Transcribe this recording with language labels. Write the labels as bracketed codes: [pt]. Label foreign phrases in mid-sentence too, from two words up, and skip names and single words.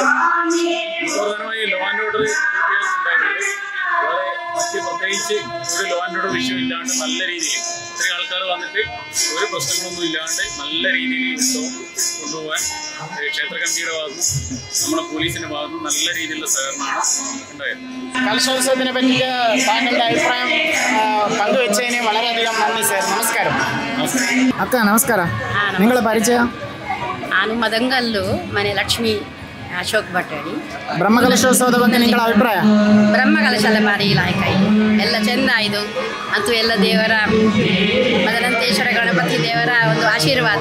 [ml] പ്രധാനമായി [en] law and order [ml] പ്രത്യേകിച്ച് ഒരു [en] law and order [ml] വിഷയമില്ലാണ്ട് നല്ല രീതിയിൽ ഇത്രയും ആൾക്കാർ വന്നിട്ട് ഒരു പ്രശ്നങ്ങളൊന്നും ഇല്ലാണ്ട് നല്ല രീതിയിൽ ഉത്സവം കൊണ്ടുപോകാൻ ക്ഷേത്ര കമ്മിറ്റിയുടെ ഭാഗത്തും നമ്മുടെ പോലീസിന്റെ ഭാഗത്തും നല്ല രീതിയിലുള്ള സഹകരണമാണ് ഉണ്ടായത്. കലോത്സവത്തിനെ പറ്റിയിട്ട് താങ്കളുടെ അഭിപ്രായം പങ്കുവെച്ചതിന് വളരെയധികം നന്ദി സർ. നമസ്കാരം. [kn] ಅಕ್ಕ ನಮಸ್ಕಾರ. ನಿಗಳ ಪರಿಚಯ? ನಾನು ಮದಂಗಲ್ಲು, ಮನೆ ಲಕ್ಷ್ಮಿ ಅಶೋಕ್ ಭಟ್ಟಡಿ. ಬ್ರಹ್ಮಕಲಶೋತ್ಸವದ ಬಗ್ಗೆ ನಿಗಳ ಅಭಿಪ್ರಾಯ? ಬ್ರಹ್ಮಕಲಶ ಎಲ್ಲ ಭಾರಿ ಲಾಯಕ ಆಯಿತು, ಎಲ್ಲ ಚೆಂದ ಆಯಿತು. ಮತ್ತು ಎಲ್ಲ ದೇವರ ಮದನಂತೇಶ್ವರ ಗಣಪತಿ ದೇವರ ಒಂದು ಆಶೀರ್ವಾದ.